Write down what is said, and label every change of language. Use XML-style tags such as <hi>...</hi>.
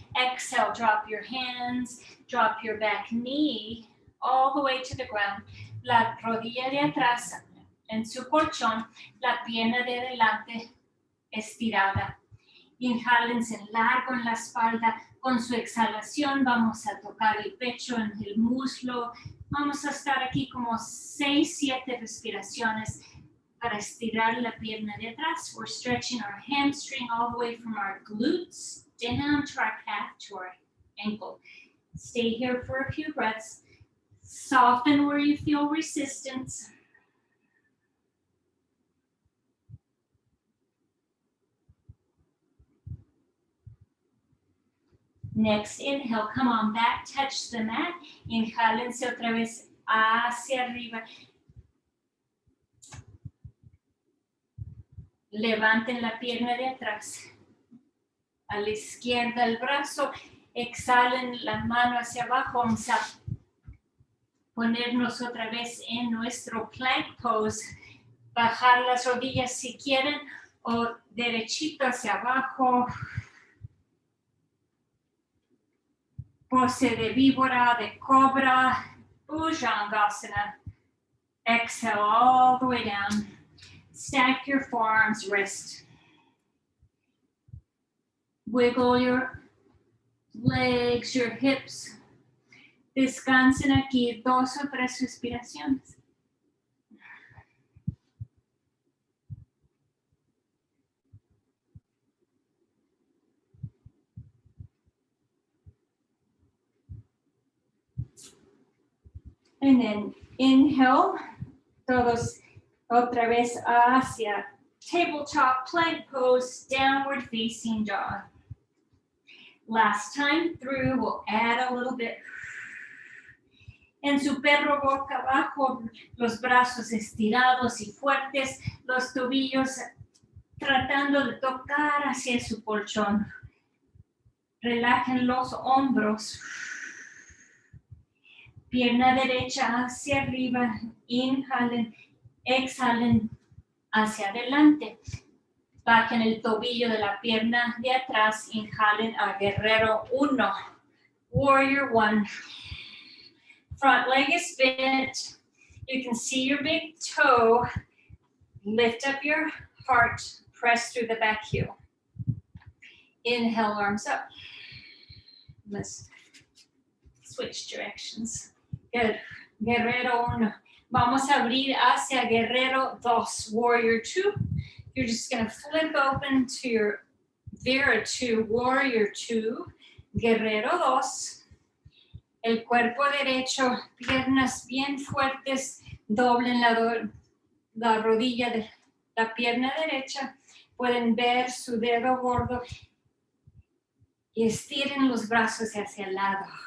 <en>Exhale, drop your hands, drop your back knee all the way to the ground.</en> <es>La rodilla de atrás en su colchón, la pierna de delante estirada. Inhálense largo en la espalda. Con su exhalación vamos a tocar el pecho en el muslo. Vamos a estar aquí como 6, 7 respiraciones para estirar la pierna de atrás.</es> <en>We're stretching our hamstring all the way from our glutes down to our calf, to our ankle. Stay here for a few breaths. Soften where you feel resistance. Next inhale, come on back, touch the mat.</en> <es>Inhálense otra vez hacia arriba. Levanten la pierna de atrás. A la izquierda el brazo. Exhalen la mano hacia abajo. Vamos a ponernos otra vez en nuestro plank pose. Bajar las rodillas si quieren o derechito hacia abajo. Pose de víbora, de cobra, Bhujangasana.</es> <en>Exhale all the way down. Stack your forearms, wrist. Wiggle your legs, your hips.</en> <es>Descansen aquí 2 o 3 respiraciones.</es> <en>And then inhale,</en> <es>todos otra vez hacia</es> <en>tabletop plank pose, downward facing dog. Last time through, we'll add a little bit.</en> <es>En su perro boca abajo, los brazos estirados y fuertes, los tobillos tratando de tocar hacia su colchón. Relajen los hombros. Pierna derecha hacia arriba, inhalen, exhalen hacia adelante. Bajen el tobillo de la pierna de atrás, inhalen a guerrero 1, warrior 1.</es> <en>Front leg is bent. You can see your big toe. Lift up your heart, press through the back heel. Inhale, arms up. Let's switch directions. Good. Guerrero 1.</en> <es>Vamos a abrir hacia Guerrero 2, Warrior 2.</es> <en>You're just going to flip open to your Vera 2, Warrior 2, Guerrero 2.</en> <es>El cuerpo derecho, piernas bien fuertes, doblen la rodilla de la pierna derecha. Pueden ver su dedo gordo y estiren los brazos hacia el lado.</es>